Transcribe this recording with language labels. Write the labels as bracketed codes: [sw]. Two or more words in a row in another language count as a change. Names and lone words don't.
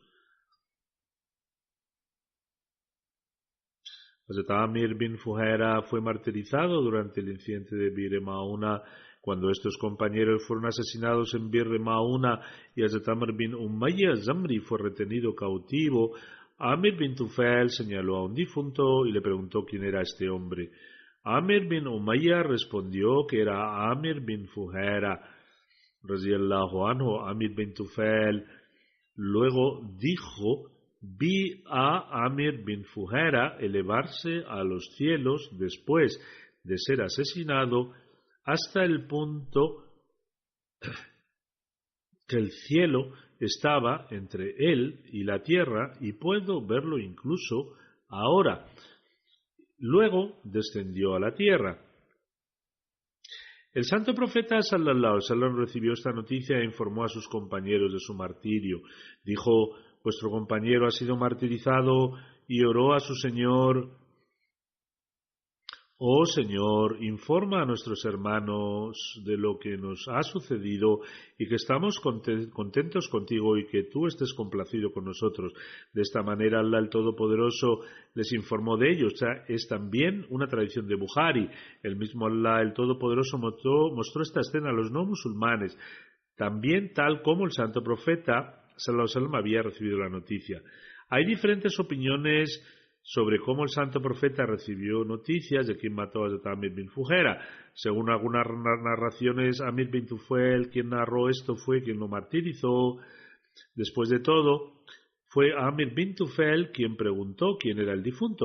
[es] Hazrat Amir bin Fuhaira fue martirizado durante el incidente de Bir Mauna, cuando estos compañeros fueron asesinados en Bir Mauna, y Hazrat Amr bin Umayya Zamri fue retenido cautivo. Amir bin Tufail señaló a un difunto y le preguntó quién era este hombre. Amir bin Umayya respondió que era Amir bin Fuhaira [ar] رضي الله عنه. [es] Amir bin Tufail luego dijo: vi a Amir bin Fuhaira elevarse a los cielos después de ser asesinado, hasta el punto que el cielo estaba entre él y la tierra, y puedo verlo incluso ahora. Luego descendió a la tierra. El santo profeta [ar] صلى الله عليه وسلم [es] recibió esta noticia e informó a sus compañeros de su martirio. Dijo: vuestro compañero ha sido martirizado, y oró a su Señor: oh Señor, informa a nuestros hermanos de lo que nos ha sucedido, y que estamos contentos contigo y que tú estés complacido con nosotros. De esta manera Allah el Todopoderoso les informó de ello. Es también una tradición de Bukhari. El mismo Allah el Todopoderoso mostró esta escena a los no musulmanes, también tal como el santo profeta [ar] صلى الله عليه وسلم [es] había recibido la noticia. Hay diferentes opiniones sobre cómo el santo profeta recibió noticias de quién mató a Amir bin Fuhaira. Según algunas narraciones, Amir bin Tufail, quien narró esto, fue quien lo martirizó. Después de todo, fue Amir bin Tufail quien preguntó quién era el difunto.